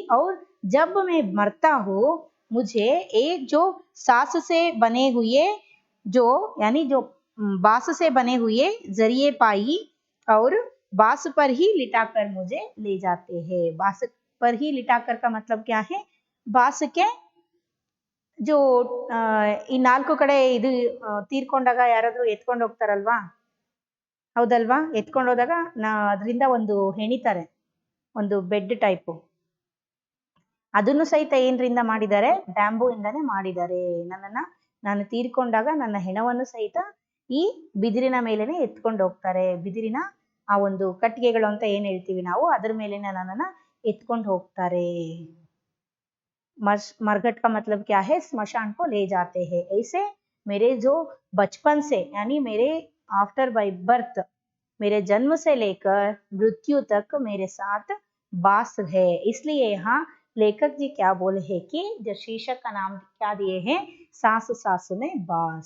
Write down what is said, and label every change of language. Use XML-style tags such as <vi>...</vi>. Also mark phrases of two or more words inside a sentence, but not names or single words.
<hi>और जब मैं मरता हूँ, मुझे एक जो सास से बने हुए जो यानी जो बांस से बने हुए जरिए पाई और बांस पर ही लिटाकर मुझे ले जाते हैं. बांस पर ही लिटाकर का मतलब क्या है, बांस के जो</hi> <kn>ಈ ನಾಲ್ಕು ಕಡೆ ಇದು ತೀರ್ಕೊಂಡಾಗ ಯಾರಾದ್ರೂ ಎತ್ಕೊಂಡು ಹೋಗ್ತಾರಲ್ವಾ, ಹೌದಲ್ವಾ, ಎತ್ಕೊಂಡು ಹೋದಾಗ ಅದರಿಂದ ಒಂದು ಹೆಣಿತಾರೆ, ಒಂದು</kn> <en>bed type.</en> <kn>ಅದನ್ನು ಸಹಿತ ಏನ್ರಿಂದ ಮಾಡಿದ್ದಾರೆ, ಬ್ಯಾಂಬೂ ಇಂದಾನೆ ಮಾಡಿದ್ದಾರೆ. ನಾನು ತೀರ್ಕೊಂಡಾಗ ನನ್ನ ಹೆಣವನ್ನು ಸಹಿತ ಈ ಬಿದಿರಿನ ಮೇಲೆನೆ ಎತ್ಕೊಂಡು ಹೋಗ್ತಾರೆ. ಬಿದಿರಿನ ಆ ಒಂದು ಕಟ್ಟಿಗೆಗಳು ಅಂತ ಏನ್ ಹೇಳ್ತೀವಿ ನಾವು, ಅದ್ರ ಮೇಲೆನೆ ನನ್ನನ್ನ ಎತ್ಕೊಂಡು ಹೋಗ್ತಾರೆ.</kn> <hi>मरघट का मतलब क्या है, स्मशान को ले जाते हैं. ऐसे मेरे जो बचपन से यानी मेरे</hi> <en>after by birth,</en> <hi>मेरे जन्म से लेकर मृत्यु तक मेरे साथ बांस है. इसलिए यहाँ लेखक जी क्या बोले हैं कि जो शीर्षक का नाम क्या दिए हैं, सांस सांस में बांस.</hi>